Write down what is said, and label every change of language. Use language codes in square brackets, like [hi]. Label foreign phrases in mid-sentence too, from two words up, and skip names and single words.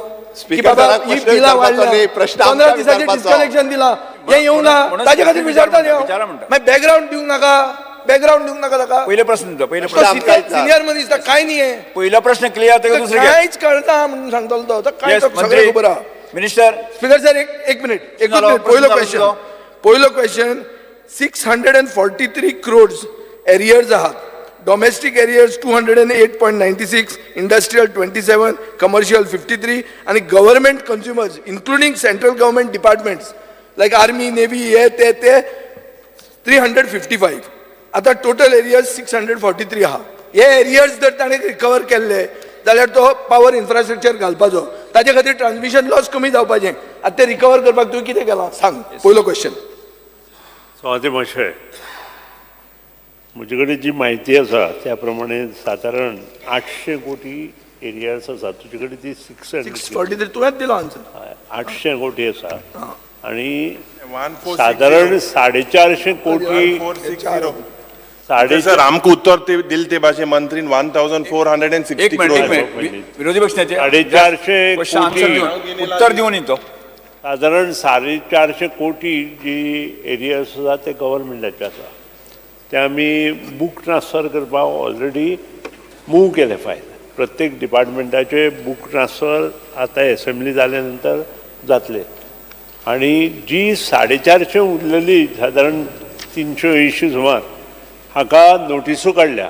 [kok] की बाबा ही बिलां वाडल्या, 15 दिसाचें डिस्कनेक्शन दिलां, हें येवंक ना, ताजे खातीर विचारता न्ही विचारा हांव. म्हणटा. मागीर बॅकग्राऊंड दिवंक नाका, बॅकग्राऊंड दिवंक नाका ताका. [mr] पहिले प्रश्न तुमचा. पहिले प्रश्न. [kok] सिनियर मनीस काय न्ही हें. [mr] पहिला प्रश्न क्लियर ते दुसरे घ्या. [kok] कांयच कळना म्हणून सांगतलो तो. तो काय Yes, तो सगळें मंत्री. खबर आहा. मिनिस्टर. स्पीकर सर, एक मिनिट. झालो, पहिलो प्रश्न झालो. क्वेश्चन 643 [en] crores arrears [kok] आहात. [en] domestic arrears 208.96, industrial 27, commercial 53 आणि government consumers including central government departments like Army, Navy, [kok] हे ते [en] 355. [kok] आता [en] total arrears [kok] 643 आहा. हे एरियर्स जर ताणें रिकवर केल्ले जाल्यार तो पावर इन्फ्रास्ट्रक्चर घालपाचो, ताजे खातीर [en] transmission loss [kok] कमी जावपाचें. आतां ते रिकवर करपाक तुवें कितें केलां सांग. पयलो क्वेश्चन. स्वाती मातशें म्हजे कडेन जी म्हायती आसा त्या प्रमाणे सादारण 800 कोटी एरियास आसा. तुजे कडेन ती 643 तुवेंच दिलो आन्सर. 800 कोटी आसा आणि साधारण 450 कोटी साडे सर आमकां उत्तर ते दिले ते भाशे मंत्रीन 1460 एक मिनिट crores. विरोधी पक्षनेते 450 [en] question answer [kok] कोटी [mr] देऊन उत्तर देऊन येतो. [kok] साधारण 450 कोटी जी एरिया आसा ते गव्हर्मेंटाचे आसा ते आमी [en] book transfer [kok] करपाक [en] already move [kok] केले फायल. प्रत्येक डिपार्टमेंटाचे [en] book transfer [kok] आता असेंब्ली जाल्या नंतर जातले आणि जी 450 उरलेली साधारण 380 सुमार हाका नोटिसो काडल्या.